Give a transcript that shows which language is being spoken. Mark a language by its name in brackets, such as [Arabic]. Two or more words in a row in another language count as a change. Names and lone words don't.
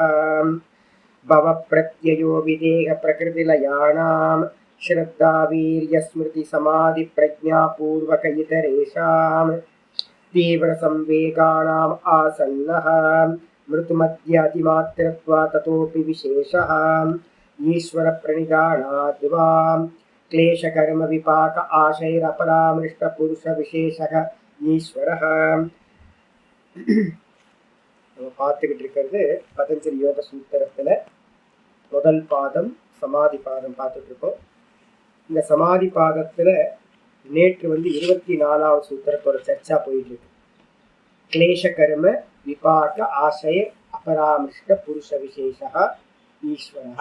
[Sanskrit] भव प्रत्ययो विदेह प्रकृतिलयानां श्रद्धा वीर्य स्मृति समाधि प्रज्ञापूर्वक इतरेषां तीव्र संवेगानाम् आसन्नः मृतुमध्यातिमात्रत्वा ततोऽपि विशेषः ईश्वर प्रणिधानाद् वा क्लेशकर्म विपाक आशैरपरामृष्ट पुरुष विशेषः ईश्वरः। [Tamil] பார்த்துக்கிட்டு இருக்கிறது பதஞ்சலி யோக சூத்திரத்துல முதல் பாதம் சமாதி பாதம் பார்த்துட்டு இருக்கோம். இந்த சமாதி பாதத்துல நேற்று 24வது சூத்திரத்தோட சர்ச்சா போயிட்டு இருக்கு. [Sanskrit] क्लेश कर्म विपाक आशय अपरामृष्ट पुरुष विशेष ईश्वर.